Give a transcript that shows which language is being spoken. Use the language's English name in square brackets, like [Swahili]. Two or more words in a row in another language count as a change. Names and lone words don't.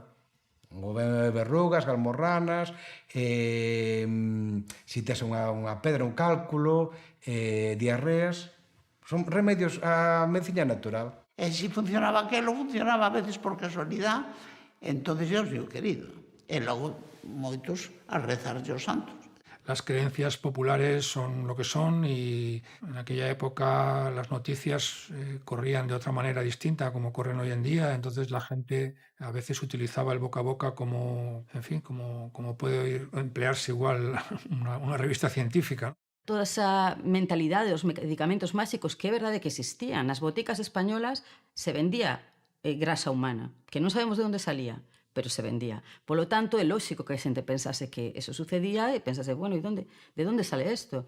[Galician] Verrugas, galmorranas, se tes unha pedra, un cálculo, diarreas, son remedios á medicina natural. E se funcionaba aquelo, funcionaba a veces por casualidade, entonces Dios dio querido. E logo moitos a rezarlle aos santos. [Spanish] Las creencias populares son lo que son y en aquella época las noticias corrían de otra manera distinta como corren hoy en día, entonces la gente a veces utilizaba el boca a boca como, en fin, como puede emplearse igual una revista científica. [Galician] Toda esa mentalidade dos medicamentos máxicos que é verdade que existían. Nas boticas españolas [Spanish] se vendía grasa humana, [Galician] que non sabemos de onde salía, [Spanish] pero se vendía. [Galician] Polo tanto, é lóxico que a xente pensase que eso sucedía e pensase, bueno, de onde sale isto?